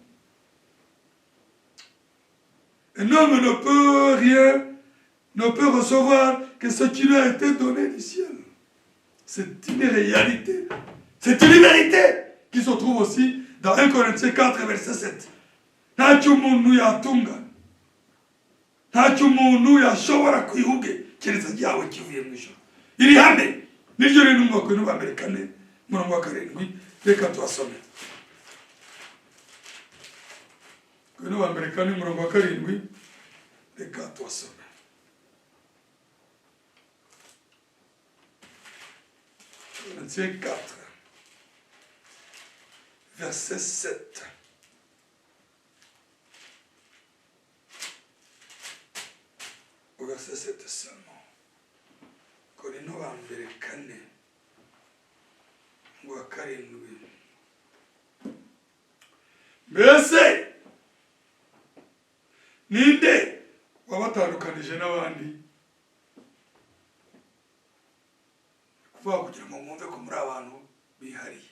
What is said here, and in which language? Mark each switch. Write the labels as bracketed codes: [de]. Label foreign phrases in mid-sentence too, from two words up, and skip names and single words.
[fr] Un homme ne peut recevoir que ce qui lui a été donné du ciel. C'est une réalité. C'est une vérité qui se trouve aussi dans 1 Corinthiens 4 verset 7. [rw] Ntacyo umuntu yatunga, ntacyo umuntu yashobora kwihuge keretse ryawe kivuye mu ijuru. Iri hame niryo rero mu Makorino ba mbere 4:7. Reka tuhasome. Makorino ba mbere 4:7. Reka tuhasome. [fr] Corinthiens 4 verset 7. Au verset 7 seulement. [rw] Corino ba mbere 4:7. Mbese ninde wabatandukanije n'abandi? Kuvuga kugira ngo mwumve ko muri abantu bihariye.